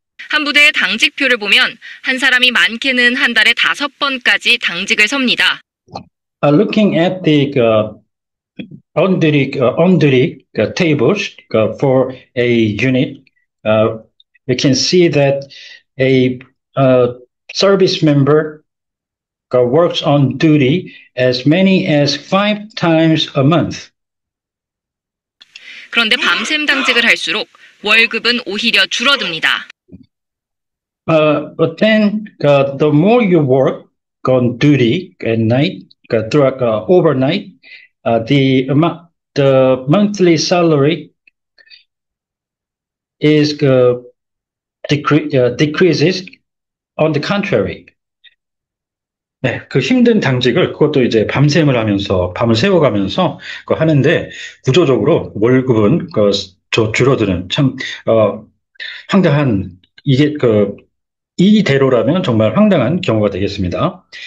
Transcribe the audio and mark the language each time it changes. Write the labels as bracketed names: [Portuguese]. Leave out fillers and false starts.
[Korean] 한 부대의 당직표를 보면 한 사람이 많게는 한 달에 5번까지 당직을 섭니다. [English] Looking at the on-duty tables for a unit, we can see that a service member works on duty as many as 5 times a month. [Korean] 그런데 밤샘 당직을 할수록 월급은 오히려 줄어듭니다. [English] But then the more you work on duty at night, throughout overnight, the monthly salary is decreases. On the contrary. [Korean] 네, 그 힘든 당직을 그것도 이제 밤샘을 하면서 밤을 새워가면서 하는데 구조적으로 월급은 줄어드는 참 황당한 이게 이대로라면 정말 황당한 경우가 되겠습니다.